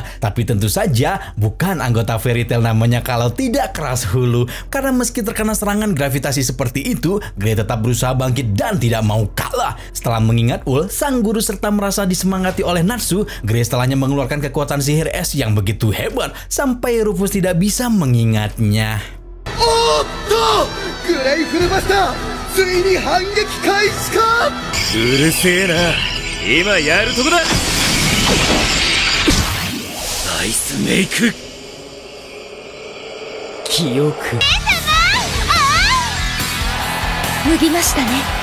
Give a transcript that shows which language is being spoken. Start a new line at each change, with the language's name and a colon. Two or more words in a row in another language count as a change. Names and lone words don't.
Indonesian: Tapi tentu saja bukan anggota Fairy Tail namanya kalau tidak keras hulu, karena meski terkena serangan gravitasi seperti itu, Grey tetap berusaha bangkit dan tidak mau kalah. Setelah mengingat Ul, sang guru serta merasa disemangati oleh Natsu, Grey setelahnya mengeluarkan kekuatan sihir es yang begitu hebat sampai Rufus tidak bisa mengingatnya.
Japanese: Otto! グレイフルバスターついに反撃開始か。うるせえな、今やるとこだ。アイスメイク記憶。脱ぎましたね。